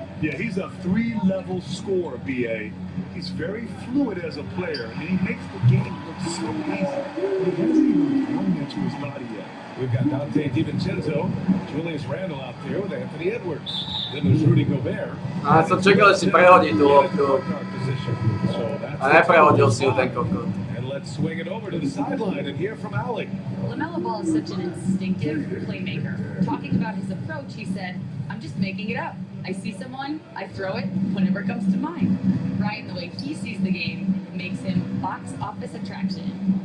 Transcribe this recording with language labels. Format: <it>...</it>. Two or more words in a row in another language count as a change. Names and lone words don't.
<en>Yeah, he's a 3-level scorer, BA. He's very fluid as a player, and he makes the game look so easy. He hasn't even grown into his body yet. We've got Dante DiVincenzo, Julius Randle out there with Anthony Edwards. Then there's Rudy Gobert.</en> <sk>A som čekal, že si prehodí tú loptu. A neprehodil si ju ten kokot.</sk> <en>And let's swing it over to the sideline and hear from Allie. LaMelo Ball is such an instinctive playmaker. Talking about his approach, he said, I'm just making it up. I see someone, I throw it whenever it comes to mind. Ryan, the way he sees the game, makes him box office attraction.</en>